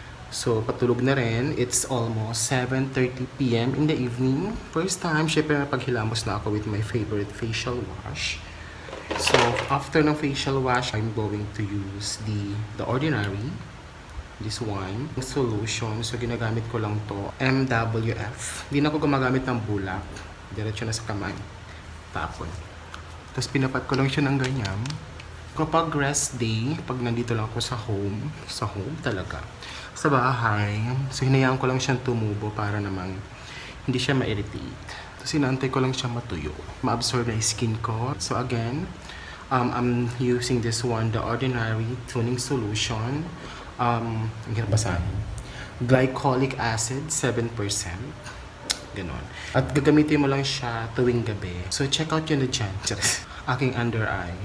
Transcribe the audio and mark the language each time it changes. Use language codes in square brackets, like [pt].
[tl] So patulog na rin, [en] it's almost 7:30 p.m. in the evening. [tl] First time, syempre napaghilamos na ako [en] with my favorite facial wash. So after ng facial wash, I'm going to use the ordinary. This one, solution. [tl] So, ginagamit ko lang to MWF. Hindi na ako gumagamit ng bulak. Diretso na sa kamay. Tapon. Tapos, pinapat ko lang siya ng ganyan. Kapag rest day, pag nandito lang ako sa home talaga, sa bahay, so, hinayaan ko lang siyang tumubo para namang hindi siya ma-irritate. Tapos, inaantay ko lang siya matuyo. Ma-absorb na skin ko. [en] So, again, I'm using this one, the Ordinary Toning Solution. [tl] Ang hirap basahin. Glycolic acid, 7%. Ganon. At gagamitin mo lang siya tuwing gabi. So, check out yun na dyan. Aking under eye.